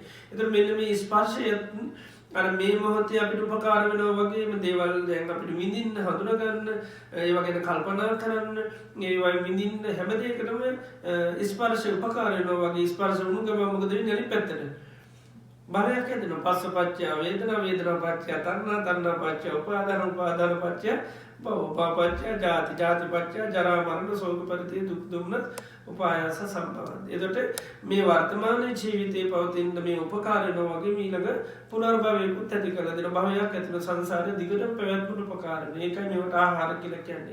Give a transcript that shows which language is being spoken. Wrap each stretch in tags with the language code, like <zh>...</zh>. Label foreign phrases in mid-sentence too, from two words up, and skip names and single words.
<si>ඒතර මෙන්න මේ ස්පර්ශය අර මේ මොහොතේ අපිට උපකාර වෙනවා වගේම දේවල් දැන් අපිට විඳින්න හඳුනා ගන්න ඒ වගේ කල්පනා කරන්න ඒ වගේ විඳින්න හැම දෙයකටම ස්පර්ශය උපකාර වෙනවා වගේ ස්පර්ශ වුණු ගමන් මොකද වෙන්නේ අනිත් පැත්තට බරයක් හැදෙනවා.</si> <pi>පස්සපච්චය වේදනා, වේදනා පච්චය තණ්හා, තණ්හා පච්චය උපාදාන, උපාදාන පච්චය භව, භව පච්චය ජාති, ජාති පච්චය ජරා, මරණ, ශෝක පරිදේ දුක් දුම්නස් උපායාස සම්භවන්ති.</pi> <si>එතකොට මේ වර්තමාන ජීවිතේ පවතින මේ උපකාර වෙනවා වගේ ඊළඟ පුනර්භවයකුත් ඇති කරලා දෙන භවයක් ඇතුළත සංසාරේ දිගටම පැවැත්මට උපකාර වෙන. ඒකයි මේවට ආහාර කියලා කියන්නේ.</si>